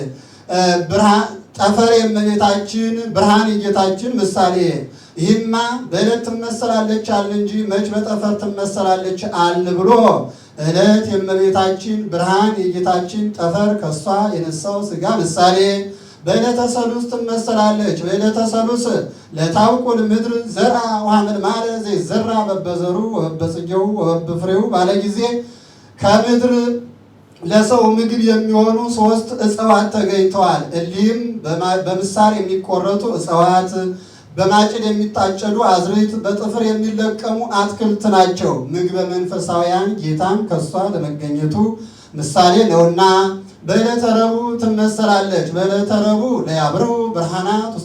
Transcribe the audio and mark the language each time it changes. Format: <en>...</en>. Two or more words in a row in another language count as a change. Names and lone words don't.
<am>ጠፈር የእመቤታችን ብርሃን የጌታችን ምሳሌ። ይህማ በዕለት ትመሰላለች አልን እንጂ መች በጠፈር ትመሰላለች አልን ብሎ ዕለት የእመቤታችን ብርሃን የጌታችን ጠፈር ከሷ የነሳው ሥጋ ምሳሌ። በዕለተ ሰሉስ ትመሰላለች። በዕለተ ሰሉስ</am> <gez>ለታውቁል ምድር ዘርአ ወሐመልማለ ዘይዘራ በበዘሩ ወበጽጌው ወበፍሬው</gez> <am>ባለ ጊዜ ከምድር ለሰው ምግብ የሚሆኑ 3 እጽዋት ተገኝተዋል። እሊህም በምሳር የሚቆረጡ እጽዋት፣ በማጭድ የሚታጨዱ አዝርዕት፣ በጥፍር የሚለቀሙ አትክልት ናቸው። ምግበ መንፈሳውያን ጌታም ከሷ ለመገኘቱ ምሳሌ ነውና በዕለተ ረቡዕ ትመሰላለች። በዕለተ ረቡዕ</am> <gez>ለያብርሁ ብርሃናት ውስተ</gez>